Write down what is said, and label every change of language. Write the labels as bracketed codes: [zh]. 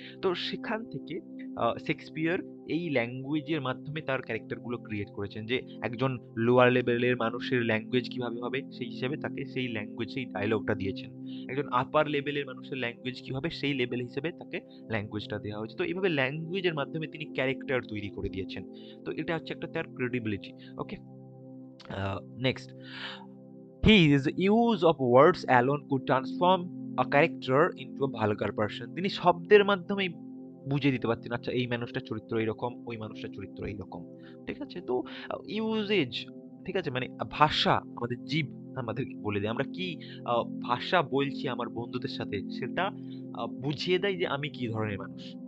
[bn] তো সেখান থেকে শেক্সপিয়ার এই ল্যাঙ্গুয়েজের মাধ্যমে তার ক্যারেক্টারগুলো ক্রিয়েট করেছেন, যে একজন লোয়ার লেভেলের মানুষের ল্যাঙ্গুয়েজ কিভাবে হবে সেই হিসেবে তাকে সেই ল্যাঙ্গুয়েজ, সেই ডায়লগটা দিয়েছেন। একজন আপার লেভেলের মানুষের ল্যাঙ্গুয়েজ কি হবে সেই লেভেল হিসেবে তাকে ল্যাঙ্গুয়েজটা দেওয়া হয়েছে। তো এইভাবে ল্যাঙ্গুয়েজের মাধ্যমে তিনি ক্যারেক্টার তৈরি করে দিয়েছেন। তো এটা হচ্ছে একটা তার credibility. Okay, next, [en] his use of words alone could transform a character into a vulgar person. [bn] তিনি শব্দের মাধ্যমেই বুঝিয়ে দিতে পারতেন, আচ্ছা এই মানুষটার চরিত্র এইরকম, ওই মানুষটার চরিত্র এইরকম। ঠিক আছে, তো ইউজেজ, ঠিক আছে, মানে ভাষা, আমাদের জীব আমাদের বলে দেয় আমরা কি ভাষা বলছি আমার বন্ধুদের সাথে, সেটা বুঝিয়ে দেয় যে আমি কি ধরনের মানুষ।